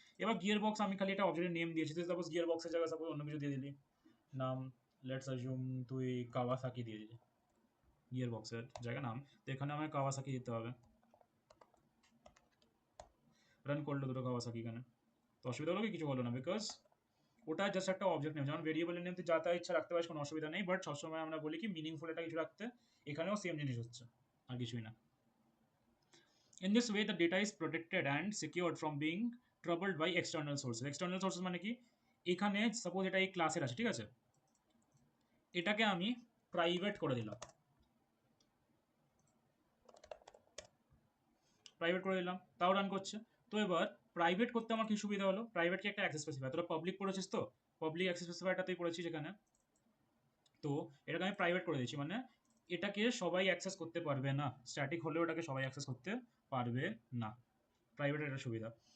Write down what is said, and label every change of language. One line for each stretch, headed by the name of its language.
Bangla: এবার gear box আমি খালি একটা অবজেক্টের নেম দিয়েছি, তুই সাপোজ গিয়ার বক্সের জায়গায় সাপোজ অন্য কিছু দিয়ে দিলি, নাম, লেটস অ্যাজিউম তুই কাওয়াসাকি দিয়ে দিলি গিয়ার বক্সের জায়গা নাম, তো এখানে আমায় কাওয়াসাকি দিতে হবে। রান করলো দুটো কাওয়াসাকি এখানে, তো অসুবিধা হলো কি, কিছু হলো না, বিকজ ওটা জাস্ট একটা অবজেক্ট নেম। যেমন ভেরিয়েবলের নেম তুই যা তা ইচ্ছা রাখতে পারিস, কোনো অসুবিধা নেই, বাট সবসময় আমরা বলি কি মিনিংফুল একটা কিছু রাখতে, এখানেও সেম জিনিস হচ্ছে, আর কিছুই না।
English: In this way the data is protected and secured from being troubled by external sources.
Bangla: External sources মানে কি, এখানে সাপোজ এটা এই ক্লাসের আছে, ঠিক আছে, এটাকে আমি প্রাইভেট করে দিলাম, প্রাইভেট করে দিলাম, তাও রান করছে। তো এবার প্রাইভেট করতে আমার কি সুবিধা হলো, প্রাইভেট কি একটা অ্যাক্সেস স্পেসিফায়ার, তোরা পাবলিক পড়েছিস তো, পাবলিক অ্যাক্সেস স্পেসিফায়ারটা তুই পড়েছিস এখানে, তো এটাকে আমি প্রাইভেট করে দিয়েছি, মানে এটাকে সবাই অ্যাক্সেস করতে পারবে না, স্ট্যাটিক হলেও এটাকে সবাই অ্যাক্সেস করতে পারবে না, প্রাইভেটের একটা সুবিধা।